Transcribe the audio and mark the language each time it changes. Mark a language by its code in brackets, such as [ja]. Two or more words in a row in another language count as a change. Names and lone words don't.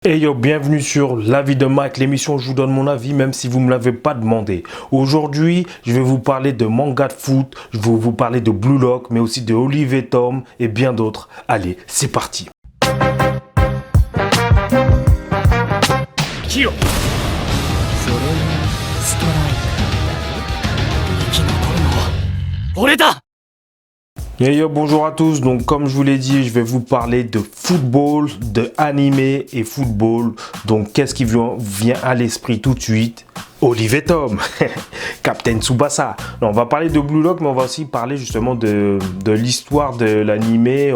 [fr] Hey yo, bienvenue sur l'avis de Mike, l'émission où je vous donne mon avis même si vous ne me l'avez pas demandé. Aujourd'hui, je vais vous parler de manga de foot, je vais vous parler de Blue Lock, mais aussi de Olive & Tom et bien d'autres. Allez, c'est parti. [ja] キヨそれがストライク生き残るのは俺だ [fr] Hey yo, bonjour à tous. Donc comme je vous l'ai dit, je vais vous parler de football, de animé et football. Donc qu'est-ce qui vient à l'esprit tout de suite? Olive & Tom, Captain Tsubasa. Non, on va parler de Blue Lock, mais on va aussi parler justement de l'histoire de l'animé.